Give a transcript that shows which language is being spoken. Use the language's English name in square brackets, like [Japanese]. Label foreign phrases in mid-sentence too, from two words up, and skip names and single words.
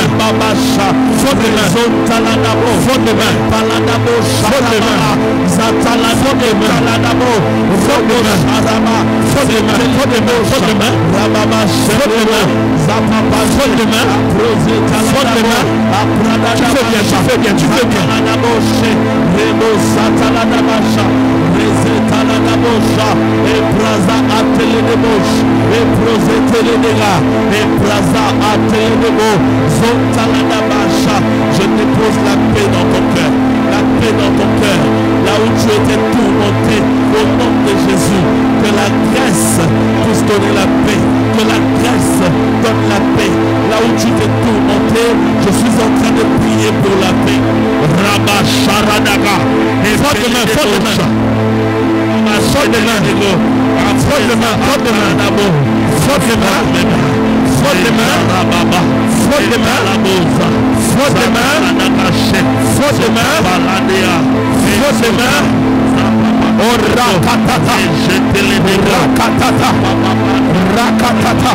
[French] mains, Babacha, frotte les mains, Zontalanabo, frotte les mains, Palanabo, frotte les mains, Zatala, frotte les mains, Palanabo, frotte les mains, Arama, frotte les mains, frotte les mains, frotte les mains, Rababa, frotte les mains, Zapapa, frotte les mains, frotte les mains, tu fais bien, tu fais bien, tu fais bien. Talanabosha, et Braza Ateledebos, et Proseteledega, et Braza Ateledebo, Zontalanabasha. Je dépose la paix dans ton cœur, la paix dans ton cœur, là où tu étais tourmenté, au nom de Jésus. Que la grâce puisse donner la paix, que la grâce donne la paix. Là où tu t'es tourmenté, je suis en train de prier pour la paix. Rabba Sharadaga, et forte de main, forte de main. Forte de main, forte de main, forte de main, forte de main, forte de main, forte de main, forte de main, forte de main, forte de main. Oh rakatata, rakatata, rakatata,